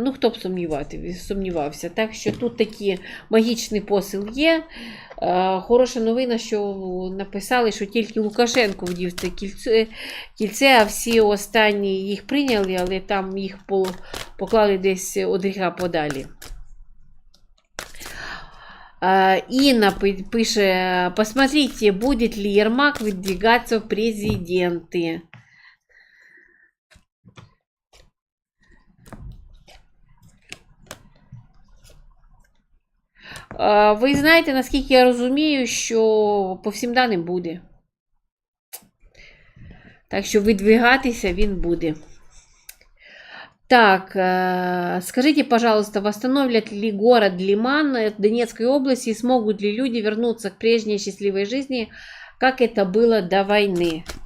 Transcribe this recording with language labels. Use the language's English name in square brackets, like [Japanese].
[Ukrainian] Ну, хто б сумнівався. Так що тут такий магічний посил є. Хороша новина, що написали, що тільки Лукашенко вдів це кільце, а всі останні їх прийняли, але там їх поклали десь від гріха подалі. [Russian] Инна пишет: посмотрите, будет ли Ермак выдвигаться в президенты. [Ukrainian] Ви знаєте, наскільки я розумію, що по всім даним буде. Так що видвигатися він буде. [Russian] Так, скажите, пожалуйста, восстановят ли город Лиман Донецкой области и смогут ли люди вернуться к прежней счастливой жизни, как это было до войны?